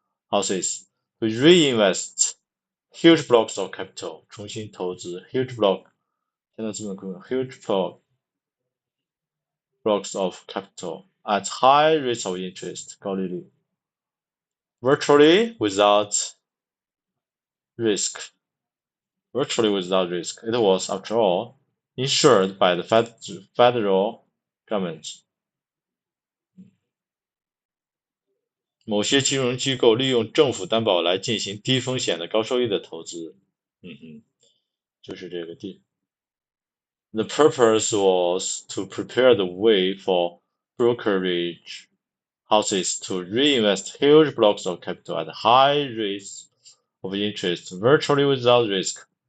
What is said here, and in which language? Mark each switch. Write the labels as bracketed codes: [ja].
[en] houses to reinvest huge blocks of capital [zh] 重新投资 [en] huge block [zh] 现在资本规模 [en] huge blocks of capital at high rates of interest [zh] 高利率 [en] virtually without risk. It was, after all, insured by the federal government. [zh] 某些金融机构利用政府担保来进行低风险的高收益的投资。就是这个 [en] The purpose was to prepare the way for brokerage houses to reinvest huge blocks of capital at high rates of interest virtually without risk.